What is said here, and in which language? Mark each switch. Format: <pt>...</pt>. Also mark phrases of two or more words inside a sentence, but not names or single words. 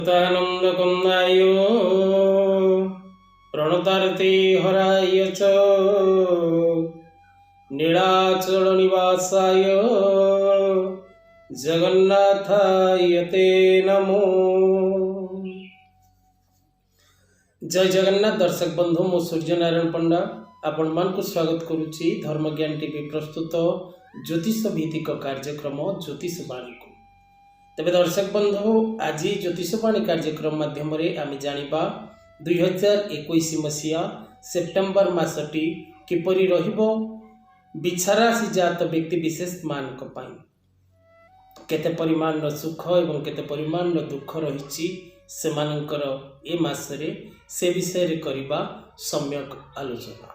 <sa>नंदकुंदाय प्रणतारते हराय च नीलाचल निवासाय जगन्नाथाय ते नमो।</sa> <or>ଜୟ ଜଗନ୍ନାଥ ଦର୍ଶକ ବନ୍ଧୁ ମୁଁ ସୂର୍ଯ୍ୟ ନାରାୟଣ ପଣ୍ଡା ଆପଣ ମାନଙ୍କୁ ସ୍ୱାଗତ କରୁଛି ଧର୍ମଜ୍ଞାନ ଟିଭି ପ୍ରସ୍ତୁତ ଜ୍ୟୋତିଷ ଭିତ୍ତିକ କାର୍ଯ୍ୟକ୍ରମ ଜ୍ୟୋତିଷବାଣୀ କୁ। ତେବେ ଦର୍ଶକ ବନ୍ଧୁ ଆଜି ଜ୍ୟୋତିଷବାଣୀ କାର୍ଯ୍ୟକ୍ରମ ମାଧ୍ୟମ ଆମେ ଜାଣିବା 2021 ମସିହା ସେପ୍ଟେମ୍ବର ମାସଟି କିପରି ରହିବ ବିଛାରାଶି ଜାତ ବ୍ୟକ୍ତି ବିଶେଷ ମାନଙ୍କ ପାଇଁ କେତେ ପରିମାଣ ସୁଖ ଏବଂ କେତେ ପରିମାଣ ଦୁଃଖ ରହିବ ସେ ମାନଙ୍କର ଏ ମାସରେ ସେ ବିଷୟ ରେ କରିବା ସମ୍ୟକ ଆଲୋଚନା।</or>